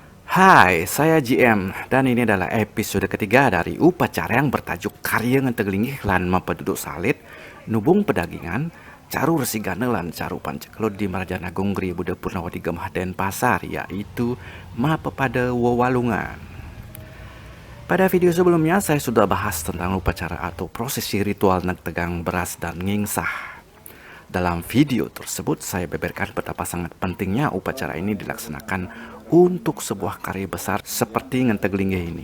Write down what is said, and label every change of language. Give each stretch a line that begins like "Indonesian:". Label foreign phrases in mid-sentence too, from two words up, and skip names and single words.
Indonesian: Hai, saya GM dan ini adalah episode ketiga dari upacara yang bertajuk Karya Ngenteglingih lan Mempeduduk Salit, Nubung Pedagingan, Caru Resigane lan Caru Pancekelut di Marajan Agung Gria Buda Purnawati Gemah Denpasar, yaitu Mapepada Wewalungan. Pada video sebelumnya saya sudah bahas tentang upacara atau prosesi ritual Negtegang Beras dan Ngingsah. Dalam video tersebut saya beberkan betapa sangat pentingnya upacara ini dilaksanakan untuk sebuah karya besar seperti Ngenteglingih ini.